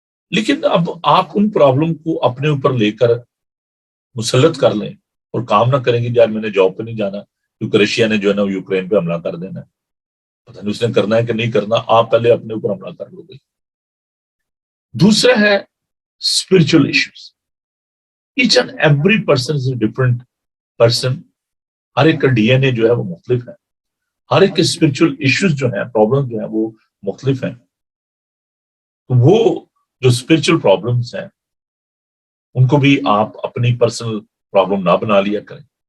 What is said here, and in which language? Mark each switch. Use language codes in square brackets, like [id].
[ur] لیکن اب آپ ان پرابلم کو اپنے اوپر لے کر مسلط کر لیں اور کام نہ کریں گے یار میں نے جاب پہ نہیں جانا کیونکہ رشیا نے جو ہے نا یوکرین پہ حملہ کر دینا ہے. پتہ نہیں اس نے کرنا ہے کہ نہیں کرنا، آپ پہلے اپنے اوپر حملہ کر لو گے. دوسرا ہے spiritual issues. [en] Each and every person is a different person. [ur] ہر ایک کا ڈی این اے جو ہے وہ مختلف ہے. ہر ایک کے اسپرچل ایشوز جو ہیں، پرابلم جو ہیں وہ مختلف ہیں. تو وہ جو اسپرچل پرابلمس ہیں ان کو بھی آپ اپنی پرسنل پرابلم نہ بنا لیا کریں.